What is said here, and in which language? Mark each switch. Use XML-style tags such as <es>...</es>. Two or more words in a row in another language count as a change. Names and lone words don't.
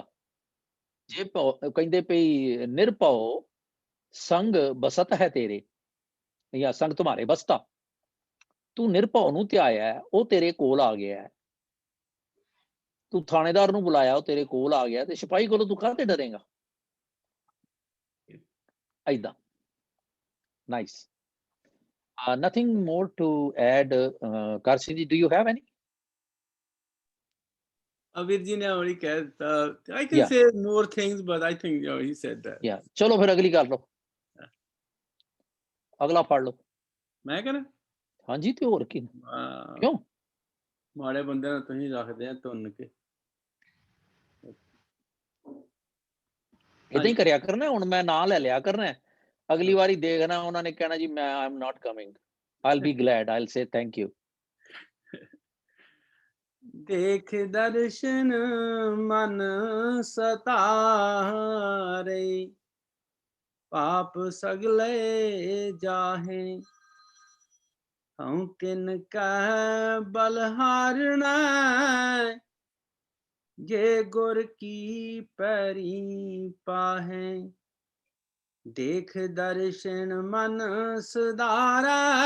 <pa>ਜੇ ਕਹਿੰਦੇ ਪਈ ਨਿਰਭਉ ਸੰਗ ਬਸਤ ਹੈ ਤੇਰੇ, ਜਾਂ ਸੰਗ ਤੁਮਾਰੇ ਬਸਤਾ, ਤੂੰ ਨਿਰਭਉ ਨੂੰ ਧਿਆਇਆ, ਉਹ ਤੇਰੇ ਕੋਲ ਆ ਗਿਆ। ਤੂੰ ਥਾਣੇਦਾਰ ਨੂੰ ਬੁਲਾਇਆ, ਉਹ ਤੇਰੇ ਕੋਲ ਆ ਗਿਆ, ਤੇ ਸਿਪਾਹੀ ਕੋਲੋਂ ਤੂੰ ਕਾਹਤੇ ਡਰੇਗਾ? ਏਦਾਂ। ਨਾਈਸ।</pa> <en>Nothing more to add. Karshi ji, do you have any? Abir ji ne already said. I can say more things, but I think he said that. Yeah.</en> <pa>ਚਲੋ ਫਿਰ ਅਗਲੀ ਕਰ ਲਓ, ਅਗਲਾ ਪੜ ਲਓ। ਮੈਂ ਕਰਾਂ? ਹਾਂਜੀ, ਤੇ ਹੋਰ ਕੀ? ਕਿਉਂ ਮਾੜੇ ਬੰਦੇ ਨੂੰ ਤੁਸੀਂ ਰੱਖਦੇ ਆ ਧੁੰਨ ਕੇ। ਇਦਾਂ ਹੀ ਕਰਿਆ ਕਰਨਾ। ਹੁਣ ਮੈਂ ਨਾਂ ਲੈ ਲਿਆ ਕਰਨਾ, ਅਗਲੀ ਵਾਰੀ ਦੇਖਣਾ ਉਹਨਾਂ ਨੇ ਕਹਿਣਾ ਜੀ ਮੈਂ</pa> <en>I am not coming, I'll be glad, I'll say thank you.</en> <pa>ਦੇਖ ਦਰਸ਼ਨ ਮਨ ਸਤਾਰੇ ਪਾਪ ਸਗਲੇ ਜਾਹੇ ਹੂੰ ਤਿਨ ਕਹ ਬਲਹਾਰਨਾ ਜੇ ਗੁਰ ਕੀ ਪੈਰੀ ਪਾਹੇ ਦੇਖ ਦਰਸ਼ਨ ਮਨ ਸੁਧਾਰਾ</pa>